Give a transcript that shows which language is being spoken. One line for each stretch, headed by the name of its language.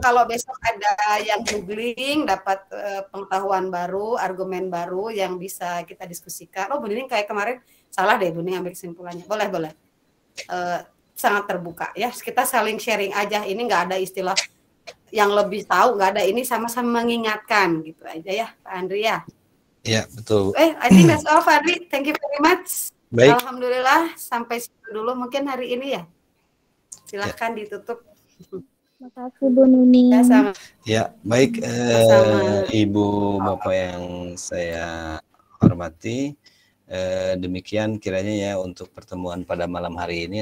Indonesian: Kalau besok ada yang googling dapat pengetahuan baru, argumen baru yang bisa kita diskusikan. Oh, Bu Nining kayak kemarin salah deh Bu Nining ambil kesimpulannya. Boleh. Sangat terbuka ya, kita saling sharing aja, ini nggak ada istilah yang lebih tahu, nggak ada, ini sama-sama mengingatkan gitu aja ya Pak Andri ya. Iya betul.
English: I think that's all Pak Andri, thank you very much.
Indonesian: Baik. Alhamdulillah sampai situ dulu mungkin hari ini ya, silahkan ditutup. Terima kasih Bu Nining. Ya baik, Ibu Bapak yang saya hormati. Demikian kiranya ya untuk pertemuan pada malam hari ini.